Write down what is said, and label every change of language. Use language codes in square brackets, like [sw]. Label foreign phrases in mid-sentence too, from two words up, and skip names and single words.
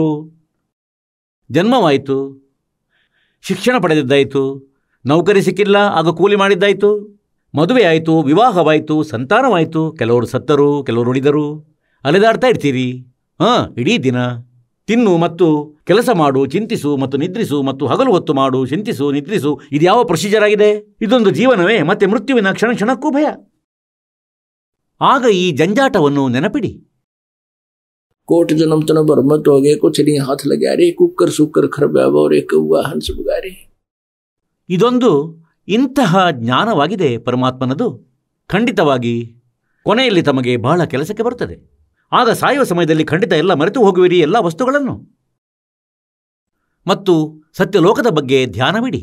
[kn] ಜನ್ಮವಾಯಿತು, ಶಿಕ್ಷಣ ಪಡೆದಿದ್ದಾಯಿತು, ನೌಕರಿ ಸಿಕ್ಕಿಲ್ಲ ಆಗ ಕೂಲಿ ಮಾಡಿದ್ದಾಯಿತು, ಮದುವೆ ಆಯಿತು, ವಿವಾಹವಾಯಿತು, ಸಂತಾನವಾಯಿತು, ಕೆಲವರು ಸತ್ತರು, ಕೆಲವರು ಉಳಿದರು, ಅಲೆದಾಡ್ತಾ ಇರ್ತೀರಿ. ಇಡೀ ದಿನ ತಿನ್ನು ಮತ್ತು ಕೆಲಸ ಮಾಡು, ಚಿಂತಿಸು ಮತ್ತು ನಿದ್ರಿಸು ಮತ್ತು ಹಗಲು ಹೊತ್ತು ಮಾಡು, ಚಿಂತಿಸು, ನಿದ್ರಿಸು. ಇದ್ಯಾವ ಪ್ರೊಸೀಜರ್ ಆಗಿದೆ? ಇದೊಂದು ಜೀವನವೇ? ಮತ್ತೆ ಮೃತ್ಯುವಿನ ಕ್ಷಣ ಕ್ಷಣಕ್ಕೂ ಭಯ. ಆಗ ಈ ಜಂಜಾಟವನ್ನು ನೆನಪಿಡಿ. [hi] कोट जन्म तन बरमत हो गए, कुछ नहीं हाथ लगा रे, कुकर सुकर खरब्याव और कौवा हंस बुगारे. [kn] ಇದೊಂದು ಇಂತಹ ಜ್ಞಾನವಾಗಿದೆ ಪರಮಾತ್ಮನದು. ಖಂಡಿತವಾಗಿ ಕೊನೆಯಲ್ಲಿ ತಮಗೆ ಬಹಳ ಕೆಲಸಕ್ಕೆ ಬರುತ್ತದೆ. ಆಗ ಸಾಯುವ ಸಮಯದಲ್ಲಿ ಖಂಡಿತ ಎಲ್ಲ ಮರೆತು ಹೋಗುವಿರಿ, ಎಲ್ಲ ವಸ್ತುಗಳನ್ನು. ಮತ್ತು ಸತ್ಯಲೋಕದ ಬಗ್ಗೆ ಧ್ಯಾನವಿಡಿ.